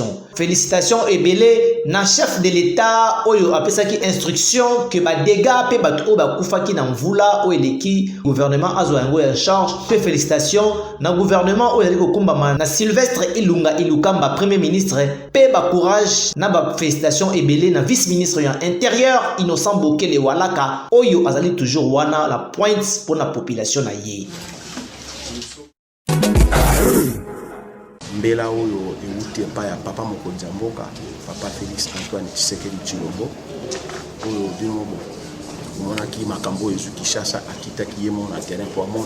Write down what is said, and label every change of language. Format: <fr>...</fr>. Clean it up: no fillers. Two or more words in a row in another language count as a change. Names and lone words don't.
<ln>Félicitations ebele na</ln> <fr>chef de l'état</fr> <ln>oyo apesaki instruction que ba dégâts pe batu o ba kufaki na mvula o eleki gouvernement azwa yango ya charge. Pe félicitations na gouvernement oyo aliko kumbama na Sylvestre Ilunga Ilukamba</ln> <fr>premier ministre</fr> <ln>pe ba courage na ba félicitations ebele na</ln> <fr>vice ministre</fr> <ln>ya intérieur Innocent Bokele Walaka oyo azali toujours wana</ln> <fr>la pointe pour la population</fr> <ln>na ye. Mbela oyo euti epai ya papa mokonzi ya mboka papa Félix Antoine Tshisekedi Tshilombo oyo bino omonaki makambo ezu Kinshasa akitaki ye mona terrain po amona.</ln>